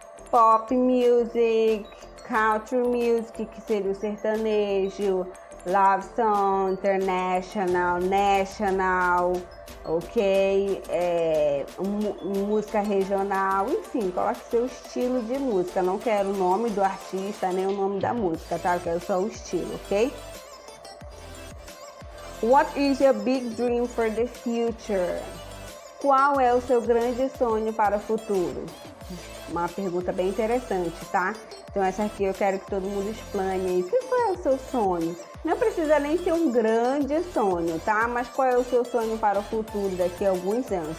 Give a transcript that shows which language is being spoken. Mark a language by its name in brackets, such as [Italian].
[English] Pop music, country music, [Portuguese] que seria o sertanejo, [English] love song, international, national, ok? [Portuguese] Música regional, enfim, coloque seu estilo de música. Não quero o nome do artista, nem o nome da música, tá? Eu quero só o estilo, ok? [English] What is your big dream for the future? [Portuguese] Qual é o seu grande sonho para o futuro? Uma pergunta bem interessante, tá? Então essa aqui eu quero que todo mundo explane aí. Qual é o seu sonho? Não precisa nem ser um grande sonho, tá? Mas qual é o seu sonho para o futuro daqui a alguns anos?